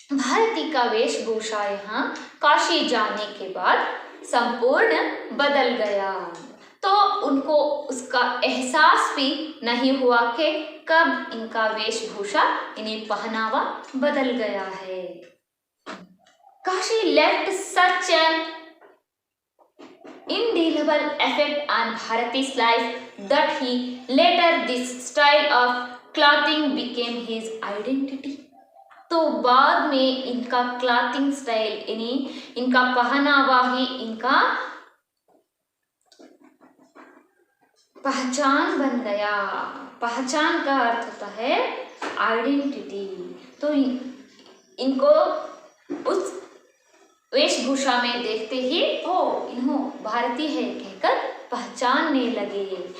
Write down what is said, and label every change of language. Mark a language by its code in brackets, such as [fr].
[hi] भारती का वेशभूषा यहाँ काशी जाने के बाद संपूर्ण बदल गया। तो उनको उसका एहसास भी नहीं हुआ कि कब इनका वेशभूषा इन्हें पहनावा बदल गया है। [en] Kashi left such an indelible effect on Bharati's life that he later this style of clothing became his identity। [hi] तो बाद में इनका क्लॉथिंग स्टाइल यानी इनका पहनावा ही इनका पहचान बन गया। पहचान का अर्थ होता है आइडेंटिटी। तो इनको उस वेशभूषा में देखते ही इन्हों भारतीय है कहकर पहचानने लगे।